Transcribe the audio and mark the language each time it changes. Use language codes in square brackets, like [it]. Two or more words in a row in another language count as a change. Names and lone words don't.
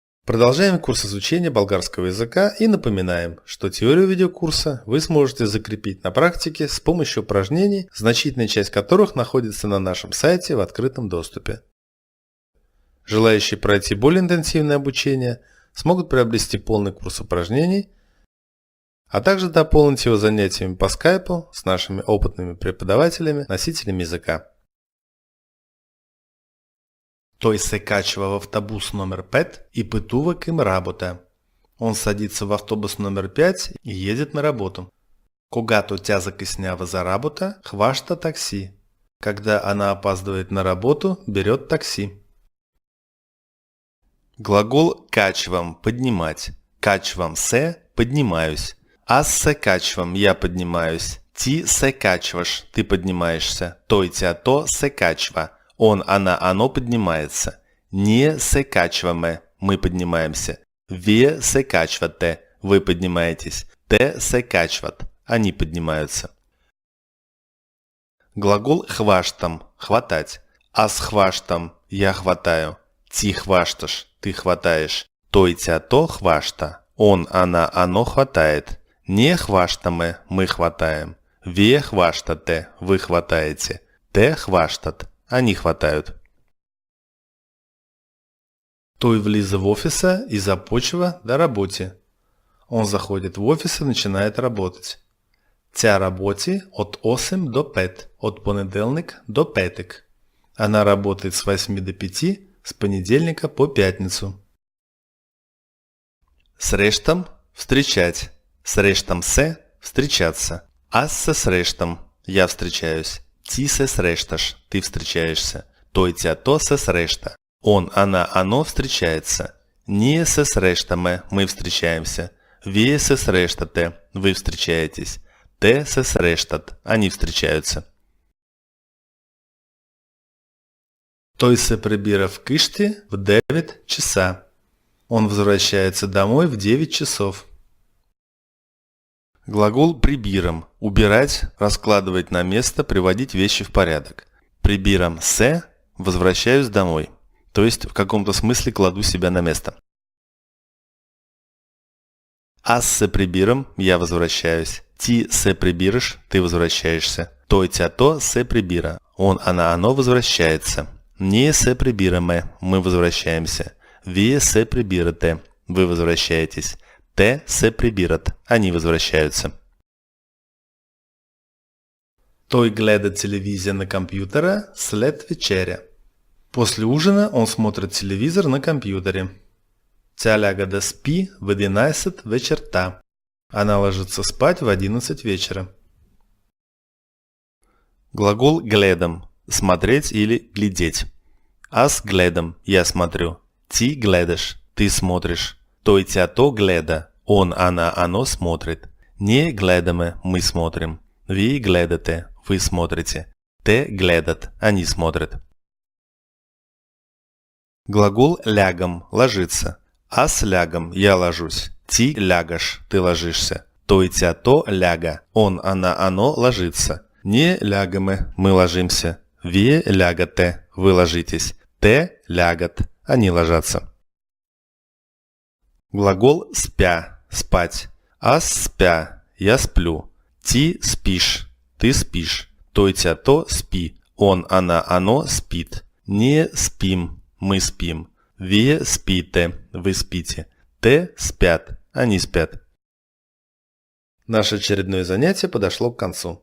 [ru] Продолжаем курс изучения болгарского языка и напоминаем, что теорию видеокурса вы сможете закрепить на практике с помощью упражнений, значительная часть которых находится на нашем сайте в открытом доступе. Желающие пройти более интенсивное обучение смогут приобрести полный курс упражнений, а также дополнить его занятиями по скайпу с нашими опытными преподавателями, носителями языка. [bg] Той се качва в автобус номер 5 и пътува към работа. [ru] Он садится в автобус номер 5 и едет на работу. [bg] Когато тя закъснява за работа, хваща такси. [ru] Когда она опаздывает на работу, берет такси. Глагол качвам – поднимать. [bg] Качвам се – поднимаюсь. Аз се качвам – [ru] я поднимаюсь. [bg] Ти се качваш – [ru] ты поднимаешься. [bg] Той тя то се качва. [ru] Он, она, оно поднимается. [bg] Не се качваме, [ru] мы поднимаемся. [bg] Вие се качвате, [ru] вы поднимаетесь. [bg] Те се качват, [ru] они поднимаются. Глагол хващам – хватать. [bg] Аз хващам – [ru] я хватаю. [bg] Ти хващаш – [ru] ты хватаешь. [bg] Той тя то хваща. [ru] Он, она, оно хватает. [bg] Не хващаме, [ru] мы хватаем. [bg] Вие хващате, [ru] вы хватаете. [bg] Те хващат. [ru] Они хватают. [bg] Той влиза в офиса и започва да работи. [ru] Он заходит в офис и начинает работать. [bg] Тя работи от 8 до 5, от понеделник до петък. [ru] Она работает с 8 до 5, с понедельника по пятницу. [bg] Срещам – встречать. Срещам се – встречаться. Аз се срещам – [ru] я встречаюсь. [bg] Ти се срещаш, [ru] ты встречаешься. [bg] Той тя то се среща. [ru] Он, она, оно встречается. [bg] Ние се срещаме, [ru] мы встречаемся. [bg] Вие се срещате, [ru] вы встречаетесь. [bg] Те се срещат, [ru] они встречаются. [bg] Той се прибира в къщи в 9 часа. [ru] Он возвращается домой в 9 часов. Глагол прибирам – убирать, раскладывать на место, приводить вещи в порядок. [bg] Прибирам се – [ru] возвращаюсь домой, то есть в каком-то смысле кладу себя на место. [bg] Аз се прибирам – [ru] я возвращаюсь. [bg] Ти се прибираш – [ru] ты возвращаешься. [bg] Той тя то се прибира. [ru] Он, она, оно возвращается. [bg] Ние се прибираме – [ru] мы возвращаемся. [bg] Вие се прибирате – [ru] вы возвращаетесь. [bg] Те се прибират, [ru] они возвращаются. [bg] Той гледа телевизия на компьютера след вечеря. [ru] После ужина он смотрит телевизор на компьютере. [bg] Тя ляга да спи в 11 вечерта. [ru] Она ложится спать в 11 вечера. Глагол гледам – смотреть или глядеть. [bg] Аз гледам – [ru] я смотрю. [bg] Ти гледаш – [ru] ты смотришь. [bg] Той тя то гледа. [ru] Он, она, оно смотрит. [bg] Не гледаме, [ru] мы смотрим. [bg] Вие гледате, [ru] вы смотрите. [bg] Те гледат, [ru] они смотрят. Глагол лягам – ложиться. [bg] Аз лягам – [ru] я ложусь. [bg] Ти лягаш – [ru] ты ложишься. [bg] Той тя то ляга. [ru] Он, она, оно ложится. [bg] Не лягаме, [ru] мы ложимся. [bg] Вие лягате, [ru] вы ложитесь. [bg] Те лягат, [ru] они ложатся. Глагол спя – спать. [bg] Аз спя – [ru] я сплю. [bg] Ти спишь [ru] – ты спишь. [bg] Той тя то спи. [ru] Он, она, оно спит. [bg] Не спим – [ru] мы спим. [bg] Вие спите – [ru] вы спите. [bg] Те спят – [ru] они спят. Наше очередное занятие подошло к концу.